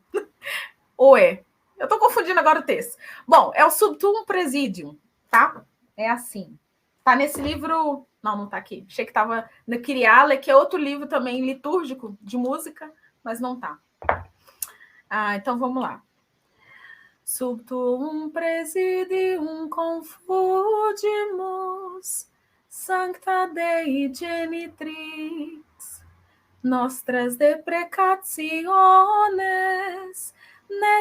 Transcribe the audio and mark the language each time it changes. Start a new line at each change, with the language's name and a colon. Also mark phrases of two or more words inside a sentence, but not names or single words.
Portuguese: Ou é? Eu estou confundindo agora o texto. Bom, é o Subtuum Presidium, tá? É assim. Tá nesse livro... Não está aqui. Achei que estava no Kyriale, que é outro livro também litúrgico, de música, mas não está. Então vamos lá.
Latin: Subtuum Presidium confudimus, Sancta Dei Genitrix, nostras deprecationes, ne